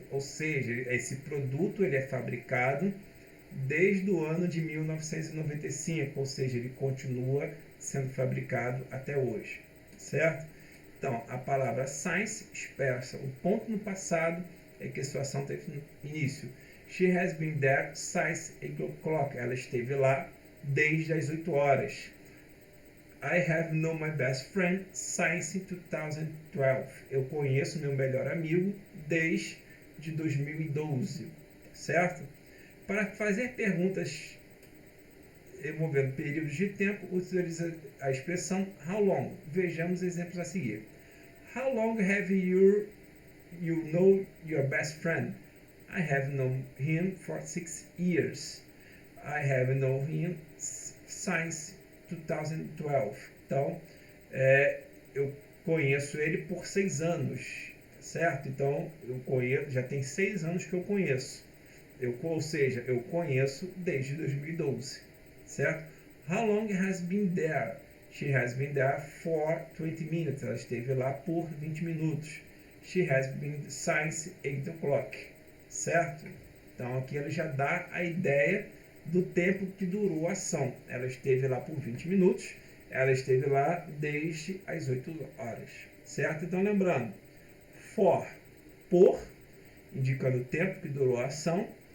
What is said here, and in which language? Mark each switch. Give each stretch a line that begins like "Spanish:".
Portuguese: Ou seja, esse produto ele é fabricado desde o ano de 1995. Ou seja, ele continua sendo fabricado até hoje. Certo? Então, a palavra since expressa o ponto no passado em que a situação teve início.
English: She has been there since 8 o'clock.
Portuguese: Ela esteve lá desde as 8 horas.
English: I have known my best friend since 2012.
Portuguese: Eu conheço meu melhor amigo desde 2012. Certo? Para fazer perguntas envolvendo períodos de tempo, utiliza a expressão how long. Vejamos exemplos a seguir.
English: How long have you know your best friend? I have known him for 6 years. I have known him since 2012.
Portuguese: Então, eu conheço ele por 6 anos, certo? Então, eu conheço, já tem 6 anos que eu conheço. Ou seja, eu conheço desde 2012, certo?
English: How long has been there? She has been there for 20 minutes.
Portuguese: Ela esteve lá por 20 minutos.
English: She has been since 8 o'clock.
Portuguese: Certo? Então aqui ele já dá a ideia do tempo que durou a ação. Ela esteve lá por 20 minutos. Ela esteve lá desde as 8 horas. Certo? Então lembrando, for, por, indicando o tempo que durou a ação.